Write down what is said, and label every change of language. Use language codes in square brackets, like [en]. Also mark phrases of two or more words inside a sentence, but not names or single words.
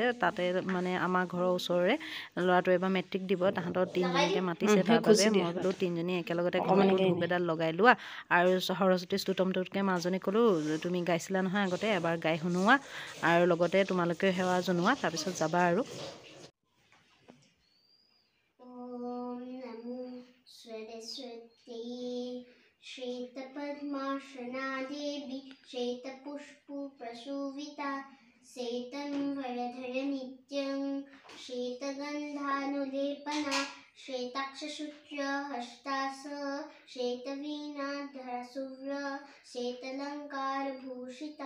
[as] তাতে মানে আমাৰ ঘৰৰ ওচৰৰে ল'ৰাটোৱে এবাৰ মেট্ৰিক দিব, তাহাঁতৰ তিনিজনীকে মাতিছে। তাৰ বাবে মই বোলো তিনিজনী একেলগতে ঘৰতো ধূপ এডাল লগাই লোৱা। আৰু সৰস্বতী স্তুতমটোতকৈ মাজনী ক'লোঁ, তুমি গাইছিলা নহয় আগতে, এবাৰ গাই শুনোৱা আৰু লগতে তোমালোকেও সেৱা জনোৱা, তাৰপিছত যাবা আৰু। [sa] सरस्वती श्वेतपद्मासना देवी श्वेतपुष्पप्रसूविता श्वेतं वरधर नित्यं श्वेतगन्धानुलेपना श्वेताक्षसूत्रहस्तास श्वेतवीणाधरशुभ्र श्वेतलङ्कारभूषिता